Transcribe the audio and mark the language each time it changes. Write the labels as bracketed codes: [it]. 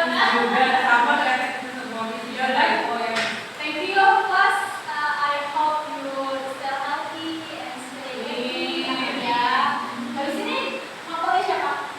[id] juga sama ternyata kita semua Miss. Ya udah, oh ya. [en] Thank you, class. I hope you stay healthy and stay happy. [id] Ya. Habis ini mapelnya siapa?